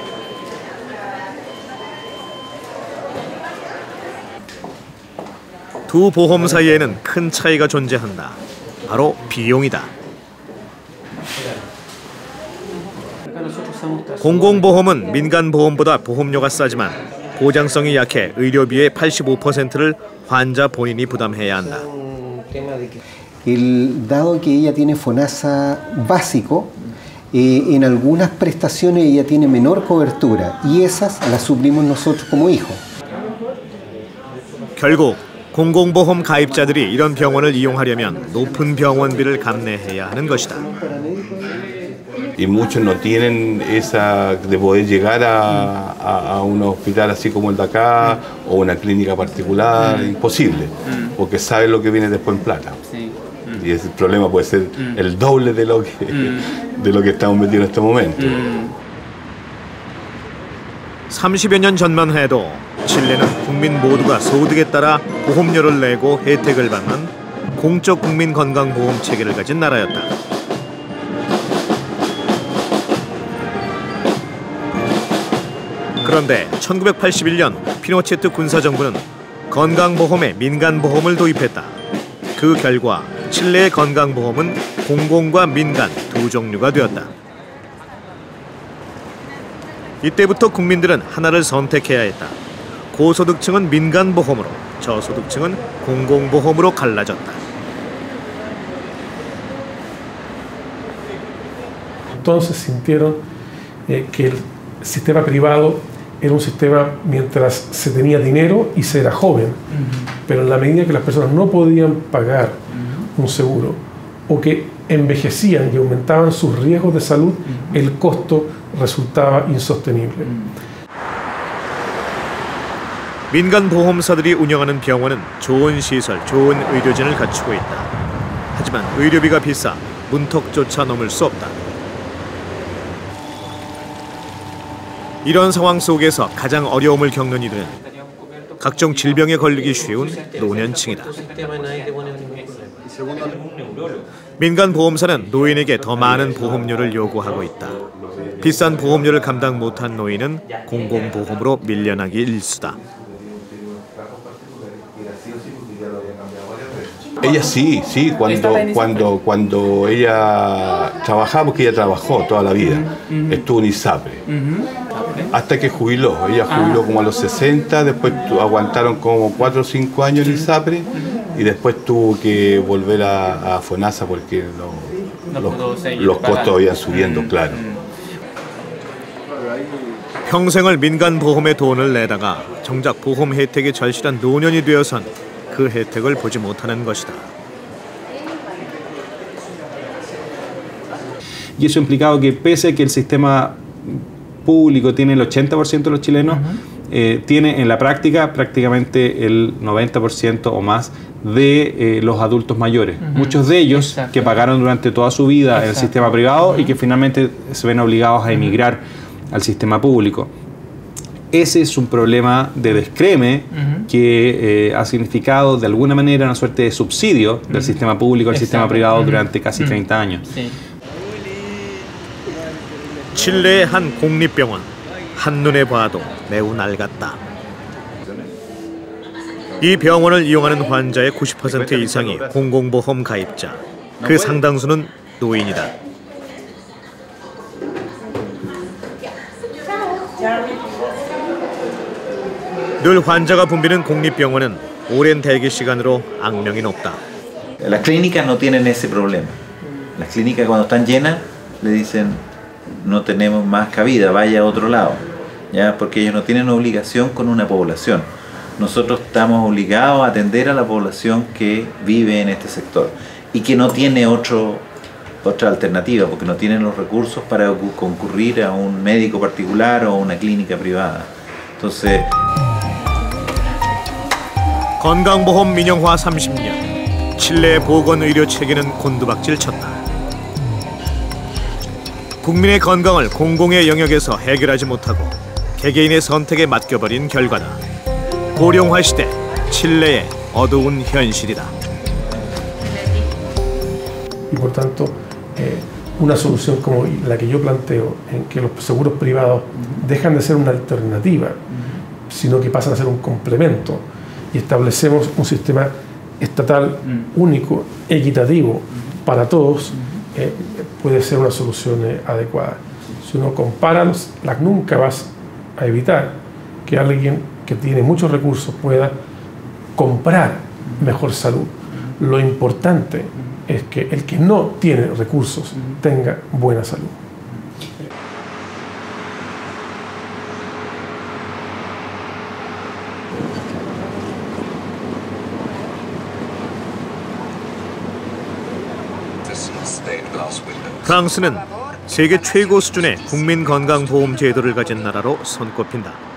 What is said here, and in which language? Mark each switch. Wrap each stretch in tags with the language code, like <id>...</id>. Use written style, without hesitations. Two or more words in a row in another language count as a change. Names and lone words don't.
<ko>두 보험 사이에는 큰 차이가 존재한다. 바로 비용이다. 공공보험은 민간보험보다 보험료가 싸지만 보장성이 약해 의료비의 85%를 환자 본인이 부담해야 한다.</ko> <es>Dado que ella tiene FONASA básico, en algunas prestaciones ella tiene menor cobertura y esas las suplimos nosotros como hijos.</es> <ko>결국 공공보험 가입자들이 이런 병원을 이용하려면 높은 병원비를 감내해야 하는 것이다.</ko> <es>Y muchos no tienen esa de poder llegar a un hospital así como el de acá o una clínica particular, imposible, porque saben lo que viene después en plata. Y ese problema puede ser el doble de lo que estamos metidos en este momento.</es> <ko>30여 년 전만 해도 칠레는 국민 모두가 소득에 따라 보험료를 내고 혜택을 받는 공적 국민 건강보험 체계를 가진 나라였다. 그런데 1981년 피노체트 군사정부는 건강보험에 민간보험을 도입했다. 그 결과 칠레의 건강보험은 공공과 민간 두 종류가 되었다. 이때부터 국민들은 하나를 선택해야 했다. 고소득층은 민간보험으로, 저소득층은 공공보험으로 갈라졌다.</ko> <es>Entonces sintieron que el sistema privado era un sistema mientras se tenía dinero y se era joven, pero en la medida que las personas no podían pagar un seguro o que envejecían y aumentaban sus riesgos de salud, el costo resultaba insostenible.</es> <ko>민간 보험사들이 운영하는 병원은 좋은 시설, 좋은 의료진을 갖추고 있다. 하지만 의료비가 비싸 문턱조차 넘을 수 없다. 이런 상황 속에서 가장 어려움을 겪는 이들은 각종 질병에 걸리기 쉬운 노년층이다. 민간 보험사는 노인에게 더 많은 보험료를 요구하고 있다. 비싼 보험료를 감당 못한 노인은 공공보험으로 밀려나기 일쑤다.</ko> <es>Ella sí, cuando ella trabajaba, porque ella trabajó toda la vida, estuvo en ISAPRE, hasta que jubiló. Ella jubiló como a los 60, después aguantaron como 4 o 5 años en ISAPRE y después tuvo que volver a FONASA porque los costos iban subiendo, claro.</es> <ko>평생을 민간 보험에 돈을 내다가 정작 보험 혜택에 절실한 노년이 되어선 그 혜택을 보지 못하는 것이다.</ko> <es>Y eso ha implicado que pese a que el sistema público tiene el 80% de los chilenos, tiene en la práctica prácticamente el 90% o más de los adultos mayores. Muchos de ellos que pagaron durante toda su vida en el sistema privado y que finalmente se ven obligados a emigrar al sistema público. Ese es un problema de descreme que ha significado de alguna manera una suerte de subsidio del sistema público al sistema privado durante casi 30 años.</es> <ko>칠레의 한 공립병원, 한눈에 봐도 매우 낡았다. 이 병원을 이용하는 환자의 90% 이상이 공공보험 가입자, 그 상당수는 노인이다. 늘 환자가 붐비는 공립병원은 오랜 대기 시간으로 악명이 높다.</ko> <es>Las clínicas no tienen ese problema. Las clínicas cuando están llenas le dicen no tenemos más cabida, vaya a otro lado, ¿ya? Porque ellos no tienen obligación con una población. Nosotros estamos obligados a atender a la población que vive en este sector y que no tiene otra alternativa, porque no tienen los recursos para concurrir a un médico particular o a una clínica privada. Entonces,</es> <ko>건강보험 민영화 30년, 칠레의 보건의료 체계는 곤두박질 쳤다. 국민의 건강을 공공의 영역에서 해결하지 못하고 개개인의 선택에 맡겨버린 결과다. 고령화 시대, 칠레의 어두운 현실이다.</ko> <es>Y por tanto, una solución como la que yo planteo, en que los seguros privados dejan de ser una alternativa, sino que pasan a ser un complemento, y establecemos un sistema estatal único, equitativo para todos, puede ser una solución adecuada. Si uno compara, nunca vas a evitar que alguien que tiene muchos recursos pueda comprar mejor salud. Lo importante es que el que no tiene recursos tenga buena salud.</es> <ko>프랑스는 세계 최고 수준의 국민건강보험 제도를 가진 나라로 손꼽힌다.</ko>